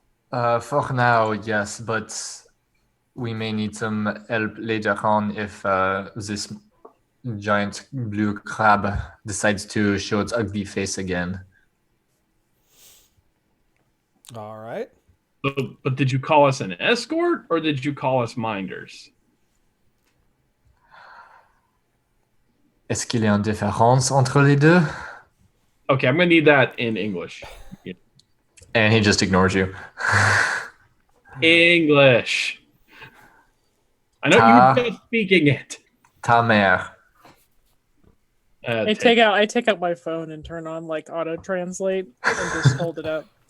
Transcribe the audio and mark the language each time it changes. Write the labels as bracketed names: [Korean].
[English] For now, yes, but we may need some help later on if this giant blue crab decides to show its ugly face again. All right. But did you call us an escort or did you call us minders? [French] Est-ce qu'il y a une différence entre les deux? [English] Okay, I'm gonna need that in English. And he just ignores you. English. I know you were just speaking it. [French] Ta mère. [English] I take out my phone and turn on like auto translate and just hold it up.